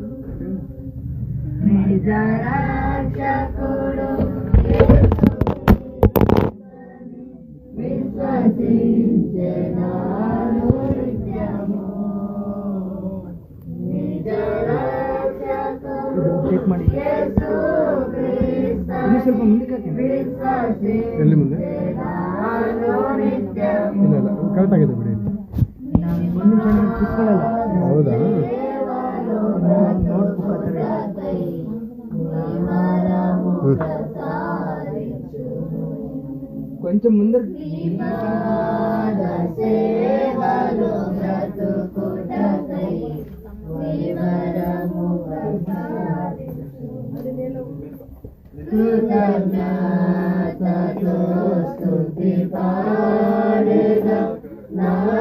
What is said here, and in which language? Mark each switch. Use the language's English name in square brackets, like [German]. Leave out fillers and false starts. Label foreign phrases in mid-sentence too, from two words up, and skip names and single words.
[Telugu] నిజ రక్షకుడు విశ్వసించెనాను నిత్యము నిజ రక్షకుడు యేసు [Kannada] ಸ್ವಲ್ಪ ಮುಂದಕ್ಕೆ ಎಲ್ಲಿ ಮುಂದೆ ಇಲ್ಲ ಇಲ್ಲ ಕರೆಕ್ಟ್ ಆಗಿದೆ ಬಿಡಿ ಒಂದು ನಿಮಿಷ ಕೂತ್ಕೊಳ್ಳಲ್ಲ ಹೌದಾ [Telugu] కొంచెం ముందర కృతజ్ఞతతో స్తుతి పాడెద నా